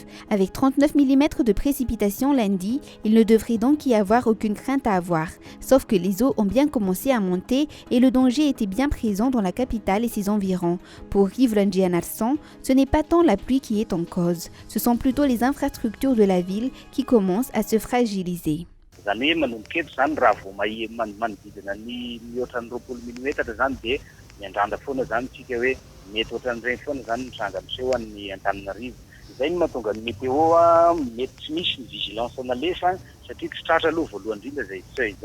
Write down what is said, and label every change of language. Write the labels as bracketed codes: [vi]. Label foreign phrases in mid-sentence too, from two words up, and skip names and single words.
[fr] Avec 39 mm de précipitations lundi, il ne devrait donc y avoir aucune crainte à avoir, sauf que les eaux ont bien commencé à monter et le danger était bien présent dans la capitale et ses environs. Pour Rivlin Gianarson, ce n'est pas tant la pluie qui est en cause, ce sont plutôt les infrastructures de la ville qui commencent à se fragiliser. [mg] Zany hoe manomboka eto zany raha vao manodidina ny mihoatra ny 20 milimetatra zany dia miandrandra foana zany tsika hoe mety ohatran'ireny foana zany mitranga miseho an'ny Antananarivo. Izay no mahatonga ny météo mety tsy misy ny vigilance nalefa satria tsy tratra aloha voalohany indrindra izay seuil izay.